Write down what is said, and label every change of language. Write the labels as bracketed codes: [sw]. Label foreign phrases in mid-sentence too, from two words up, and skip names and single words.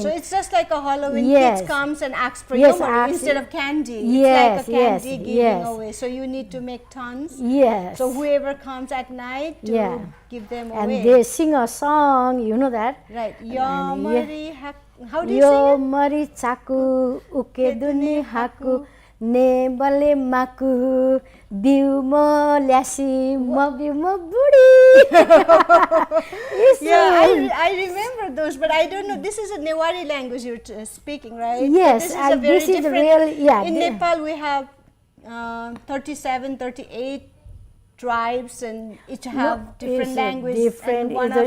[en] So it's just like a Halloween. Yes. Kids comes and asks for Yes, yomari asks- instead of candy. Yes, it's like a candy yes, giving yes. away. So you need to make tons. Yes. So whoever comes at night to give them and away. they sing a song, you know that. Right. Yomari. How do you sing [new] योमरि चाकु उकेदुनि हाकु ने बले माकु बिउमो ल्यासी म बिउमो बुढी. [en] Yeah, I remember those, but I don't know. This is a Newari language you're speaking, right? Yes, this is and a very this is different. real, In Nepal, we have 37, 38 tribes, and each have different languages. Different. And one of them